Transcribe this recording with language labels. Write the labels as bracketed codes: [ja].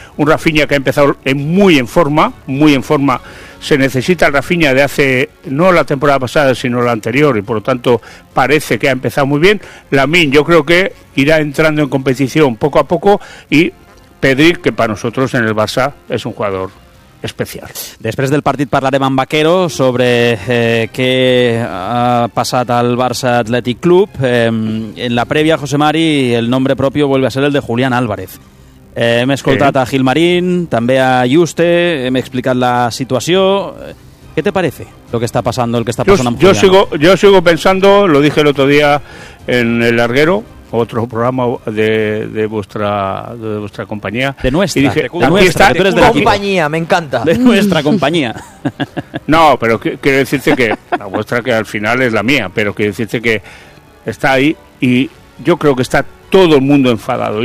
[es] Un Rafinha que ha empezado muy en forma, se necesita el Rafinha de hace, no la temporada pasada, sino la anterior, y por lo tanto parece que ha empezado muy bien. Lamine, yo creo que irá entrando en competición poco a poco, y Pedri, que para nosotros en el Barça es un jugador especial. [ca] Després del partit parlarem amb Vaquero sobre què ha passat al Barça Athletic Club. En la prèvia, [es] José Mari, el nombre propi vuelve a ser el de Julián Álvarez. [ca] Hem escoltat a Gilmarín, també a Juste, hem explicat la situació. [es] ¿Qué te parece lo que está pasando, el que está pasando [ca] amb Julián? [es] Yo sigo pensando, lo dije el otro día en El Larguero, otro programa de vuestra compañía. De nuestra, y dije, de aquí nuestra, está, que tú eres de la compañía, me encanta. De nuestra compañía. No, pero quiero decirte que la vuestra, que al final es la mía, pero quiero decirte que está ahí y yo creo que está todo el mundo enfadado.